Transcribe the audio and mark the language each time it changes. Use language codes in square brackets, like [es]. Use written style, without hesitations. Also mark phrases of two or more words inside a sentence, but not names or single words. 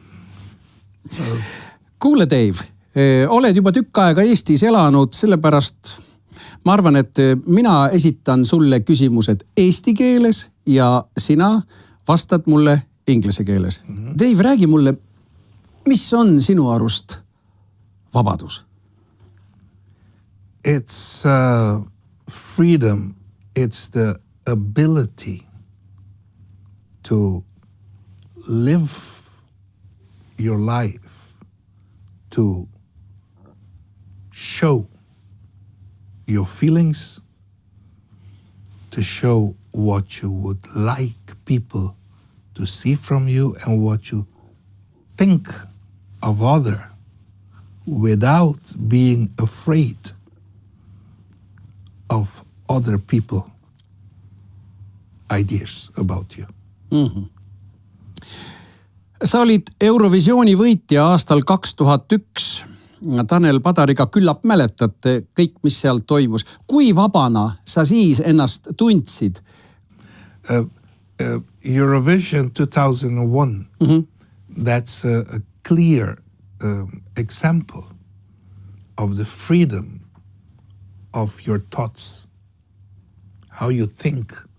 [et] Kuule Dave, oled juba tükk aega Eestis elanud, sellepärast ma arvan, et mina esitan sulle küsimused eesti keeles ja sina vastad mulle inglise keeles. Dave, räägi mulle, mis on sinu arust vabadus? [en] It's freedom. It's the ability to live your life, to show your feelings, to show what you would like people to see from you and what you think of other without being afraid of other people ideas about you. Mm-hmm. [et] Sa olid Eurovisiooni võitja aastal 2001. Tanel Padariga küllap mäletad kõik, mis seal toimus. Kui vabana sa siis ennast tundsid? [en] Eurovision 2001, that's a clear example of the freedom of your thoughts, how you think.